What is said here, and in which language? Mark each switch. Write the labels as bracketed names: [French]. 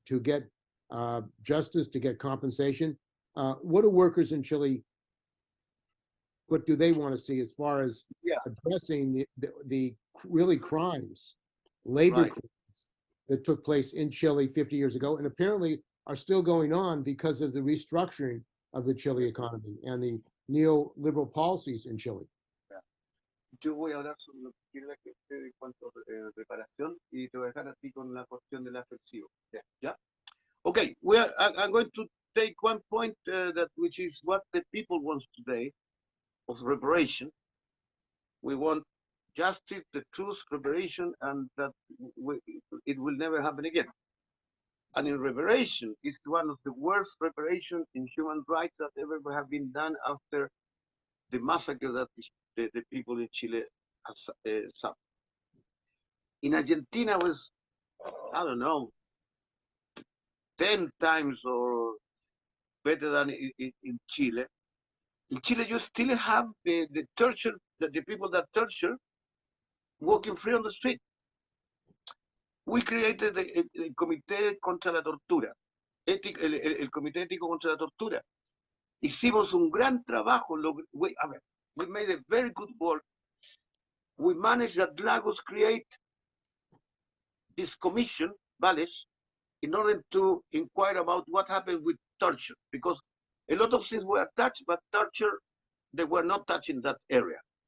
[English] To get justice, to get compensation? What do workers in Chile, what do they want to see as far as addressing the really crimes, labor crimes that took place in Chile 50 years ago and apparently are still going on because of the restructuring of the Chile economy and the neoliberal policies in Chile? [Spanish] Yo voy a hablar sobre lo que quiere la gente en cuanto a reparación y te voy a dejar a ti con la cuestión del afectivo. ¿Ya? [English] Okay, I'm going to take one point that which is what the people want today of reparation. We want justice, the truth, reparation, and that it will never happen again. And in reparation, it's one of the worst reparation in human rights that ever have been done after the massacre that the people in Chile have suffered. In Argentina was, I don't know, 10 times or better than in Chile. In Chile, you still have the torture, the people that torture, walking free on the street. We created el Comité contra la Tortura, el Comité Ético contra la Tortura. [Spanish] Hicimos un gran trabajo. [English] We made a very good work. We managed that Lagos create this commission, Vales, in order to inquire about what happened with torture, because a lot of things were touched, but torture, they were not touched in that area.